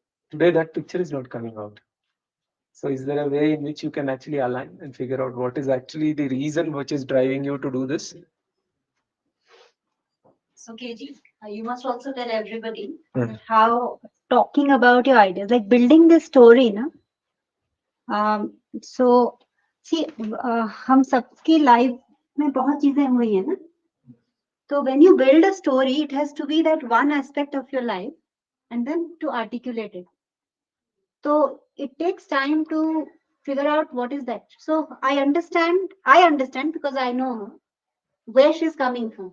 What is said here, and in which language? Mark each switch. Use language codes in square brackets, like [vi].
[en] Today that picture is not coming out. So is there a way in which you can actually align and figure out what is actually the reason which is driving you to do this? So, KG, you must also tell everybody Hmm. that how talking about your ideas, like building this story, na? [hi] So, see, हम सबकी life में बहुत चीजें हुई है ना. [en] So when you build a story, it has to be that one aspect of your life, and then to articulate it. So it takes time to figure out what is that. So I understand because I know where she's coming from.